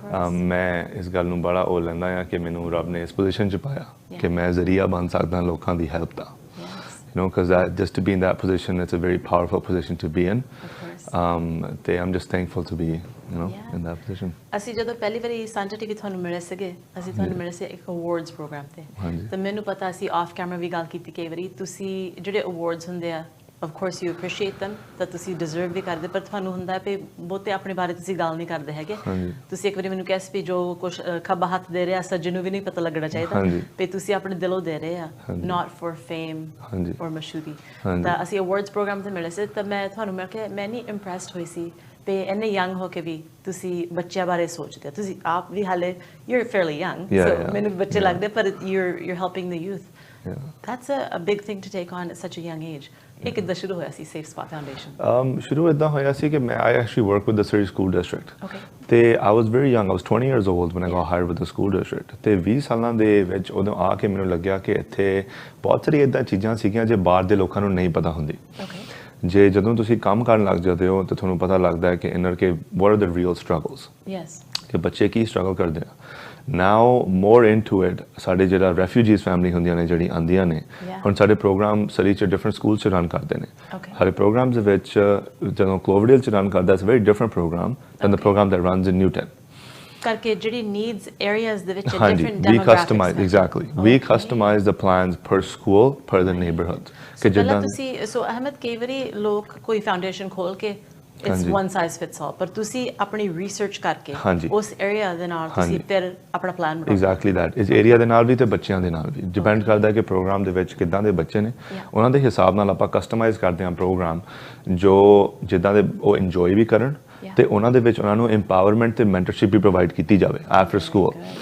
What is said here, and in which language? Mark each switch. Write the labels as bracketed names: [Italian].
[Punjabi] ਮੈਂ ਇਸ ਗੱਲ ਨੂੰ ਬੜਾ ਉਹ ਲੈਂਦਾ ਆ ਕਿ ਮੈਨੂੰ ਰੱਬ ਨੇ ਇਸ ਪੋਜੀਸ਼ਨ 'ਚ ਪਾਇਆ ਕਿ ਮੈਂ ਜ਼ਰੀਆ ਬਣ ਸਕਦਾ ਲੋਕਾਂ ਦੀ help ਦਾ. [English] You know, because just to be in that position, it's a very powerful position to be in. I'm just thankful to be, in that position. [Punjabi] ਅਸੀਂ ਜਦੋਂ ਪਹਿਲੀ ਵਾਰੀ ਸਾਂਝਾ ਟੀਵੀ ਤੁਹਾਨੂੰ ਮਿਲੇ ਸੀਗੇ ਅਸੀਂ ਤੁਹਾਨੂੰ ਮਿਲੇ ਸੀ ਇੱਕ ਅਵਾਰਡਸ ਪ੍ਰੋਗਰਾਮ ਤੇ ਤਾਂ ਮੈਨੂੰ ਪਤਾ ਸੀ ਆਫ ਕੈਮਰਾ ਵੀ ਗੱਲ ਕੀਤੀ ਕਈ ਵਾਰੀ ਤੁਸੀਂ ਜਿਹੜੇ ਅਵਾਰਡਸ ਹੁੰਦੇ ਆ [English] of course you appreciate them that [Punjabi] ਤੁਸੀਂ deserve ਵੀ ਕਰਦੇ ਪਰ ਤੁਹਾਨੂੰ ਹੁੰਦਾ ਹੈ ਬਹੁਤੇ ਆਪਣੇ ਬਾਰੇ ਤੁਸੀਂ ਗੱਲ ਨਹੀਂ ਕਰਦੇ ਹੈਗੇ ਤੁਸੀਂ ਇੱਕ ਵਾਰੀ ਮੈਨੂੰ ਕਿਹਾ ਸੀ ਜੋ ਕੁਝ ਖੱਬਾ ਹੱਥ ਦੇ ਰਿਹਾ ਸੱਜੇ ਨੂੰ ਵੀ ਨਹੀਂ ਪਤਾ ਲੱਗਣਾ ਚਾਹੀਦਾ ਵੀ ਤੁਸੀਂ ਆਪਣੇ ਦਿਲੋਂ ਦੇ ਰਹੇ ਆ [English] not for fame [Punjabi] or ਮਸ਼ਹੂਰੀ ਤਾਂ ਅਸੀਂ ਅਵਾਰਡਸ ਪ੍ਰੋਗਰਾਮ ਤੇ ਮਿਲੇ ਸੀ ਤਾਂ ਮੈਂ ਤੁਹਾਨੂੰ ਮਿਲ ਕੇ ਮੈਂ ਨਹੀਂ ਇੰਪ੍ਰੈਸਡ ਹੋਈ ਸੀ ਤੇ ਇੰਨੇ ਯੰਗ ਹੋ ਕੇ ਵੀ ਤੁਸੀਂ ਬੱਚਿਆਂ ਬਾਰੇ ਸੋਚਦੇ ਹੋ ਤੁਸੀਂ ਆਪ ਵੀ ਹਾਲੇ [English] you're fairly young so [Punjabi] ਮੈਨੂੰ ਬੱਚੇ ਲੱਗਦੇ ਪਰ [English] you're helping the youth that's a big thing to take on at such a young age. [Punjabi] ਇਹ ਕਿੱਦਾਂ ਸ਼ੁਰੂ ਹੋਇਆ ਸੀ Safe Spot Foundation? ਸ਼ੁਰੂ ਇੱਦਾਂ ਹੋਇਆ ਸੀ ਕਿ [English] I actually work with the Surrey School District. ਤੇ I was very young. I was 20 years old when I got hired with the school district. [Punjabi] ਤੇ 20 ਸਾਲਾਂ ਦੇ ਵਿੱਚ ਉਦੋਂ ਆ ਕੇ ਮੈਨੂੰ ਲੱਗਿਆ ਕਿ ਇੱਥੇ ਬਹੁਤ ਸਾਰੀ ਇੱਦਾਂ ਚੀਜ਼ਾਂ ਸੀਗੀਆਂ ਜੇ ਬਾਹਰ ਦੇ ਲੋਕਾਂ ਨੂੰ ਨਹੀਂ ਪਤਾ ਹੁੰਦੀ. ਜੇ ਜਦੋਂ ਤੁਸੀਂ ਕੰਮ ਕਰਨ ਲੱਗ ਜਾਂਦੇ ਹੋ ਤਾਂ ਤੁਹਾਨੂੰ ਪਤਾ ਲੱਗਦਾ ਹੈ ਕਿ inner K [English] what are the real struggles? [Punjabi] ਕਿ ਬੱਚੇ ਕੀ ਸਟਰਗਲ ਕਰਦੇ ਆ. [English] Now more into it [Punjabi] ਸਾਡੇ ਜਿਹੜਾ [English] refugees family [Punjabi] ਹੁੰਦੀਆਂ ਨੇ ਜਿਹੜੀ ਆਉਂਦੀਆਂ ਨੇ ਹੁਣ ਸਾਡੇ ਪ੍ਰੋਗਰਾਮ ਸਰੀ 'ਚ [English] different schools [Punjabi] 'ਚ ਰਨ ਕਰਦੇ ਨੇ ਸਾਡੇ ਪ੍ਰੋਗਰਾਮਸ ਦੇ ਵਿੱਚ ਜਦੋਂ ਕਲੋਵਰਡੇਲ 'ਚ ਰਨ ਕਰਦਾ [English] it's a very different program than the program that runs in Newton. [Punjabi] ਕਰਕੇ ਜਿਹੜੀ [English] needs areas [Punjabi] ਦੇ ਵਿੱਚ [English] different demographics we customize the plans per school per the neighborhood [Punjabi] ਕਿ ਜਿੱਦਾਂ ਤੁਸੀਂ ਸੋ ਅਹਿਮਦ ਕਈ ਵਾਰੀ ਲੋਕ ਕੋਈ ਫਾਊਂਡੇਸ਼ਨ ਖੋਲ ਕੇ [English] it's one size fits all [Punjabi] ਪਰ ਤੁਸੀਂ ਆਪਣੀ ਰਿਸਰਚ ਕਰਕੇ ਉਸ ਏਰੀਆ ਦੇ ਨਾਲ ਤੁਸੀਂ ਫਿਰ ਆਪਣਾ ਪਲਾਨ ਬਣਾਓ [English] exactly that [Punjabi] ਇਸ ਏਰੀਆ ਦੇ ਨਾਲ ਵੀ ਤੇ ਬੱਚਿਆਂ ਦੇ ਨਾਲ ਵੀ ਡਿਪੈਂਡ ਕਰਦਾ ਹੈ ਕਿ ਪ੍ਰੋਗਰਾਮ ਦੇ ਵਿੱਚ ਕਿੱਦਾਂ ਦੇ ਬੱਚੇ ਨੇ ਉਹਨਾਂ ਦੇ ਹਿਸਾਬ ਨਾਲ ਆਪਾਂ ਕਸਟਮਾਈਜ਼ ਕਰਦੇ ਹਾਂ ਪ੍ਰੋਗਰਾਮ ਜੋ ਜਿੱਦਾਂ ਦੇ ਉਹ ਇੰਜੋਏ ਵੀ ਕਰਨ ਤੇ ਉਹਨਾਂ ਦੇ ਵਿੱਚ ਉਹਨਾਂ ਨੂੰ empowerment ਤੇ mentorship ਵੀ ਪ੍ਰੋਵਾਈਡ ਕੀਤੀ ਜਾਵੇ [English] after school.